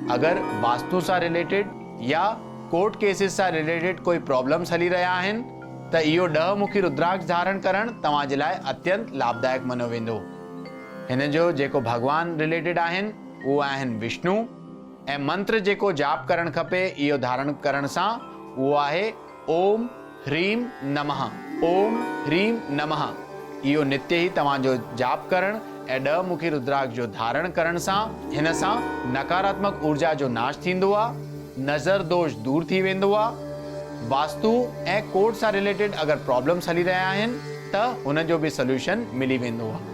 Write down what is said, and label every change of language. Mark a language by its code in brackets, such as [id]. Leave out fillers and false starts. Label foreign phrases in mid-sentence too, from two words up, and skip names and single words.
[sd] अगरि वास्तु सां रिलेटेड या [en] court cases [sd] सां रिलेटेड कोई प्रॉब्लम्स हली रहिया आहिनि त इहो 10 मुखी रुद्राक्ष धारण करणु तव्हांजे लाइ अत्यंत लाभदायक मञियो वेंदो। हिन जो जेको भगवान रिलेटेड आहिनि उहो आहिनि विष्णु ऐं मंत्र जेको जाप करणु खपे इहो धारण करण सां उहो आहे [sa] ओम ह्रीम नमः। ओम ह्रीम नमः [sd] इहो नित्य ई तव्हांजो जाप करणु ऐं 10 मुखी रुद्राक्ष जो धारण करण सां हिन सां नकारात्मक ऊर्जा जो नाश थींदो आहे। नज़र दोष दूर थी वेंदो आहे। वास्तु ऐं कोर्ट सां रिलेटेड अगरि प्रॉब्लम्स हली रहिया आहिनि त हुन जो बि सोल्यूशन मिली वेंदो आहे।